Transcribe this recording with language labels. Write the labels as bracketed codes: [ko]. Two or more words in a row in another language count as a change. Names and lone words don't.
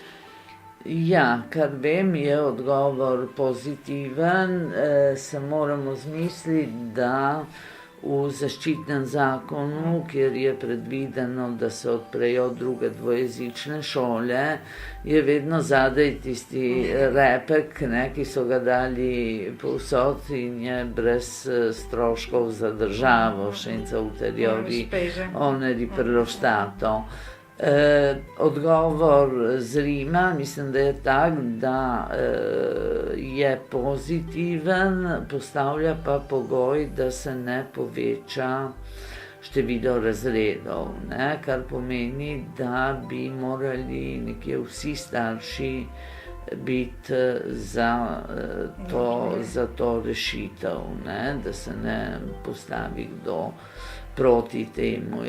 [sl] Ja, kar vem, je odgovor pozitiven, se moramo zmisliti, da v zaščitnem zakonu, kjer je predvideno, da se odprejo druge dvojezične šole, je vedno zadaj tisti repek, ki so ga dali povsod in je brez stroškov za državo, [it] senza ulteriori oneri per lo Stato. [sl] Odgovor z Rima, mislim, da je tak, da je pozitiven, postavlja pa pogoj, da se ne poveča število razredov, ne, kar pomeni, da bi morali nekje vsi starši biti za to rešitev, ne, da se ne postavi kdo proti temu.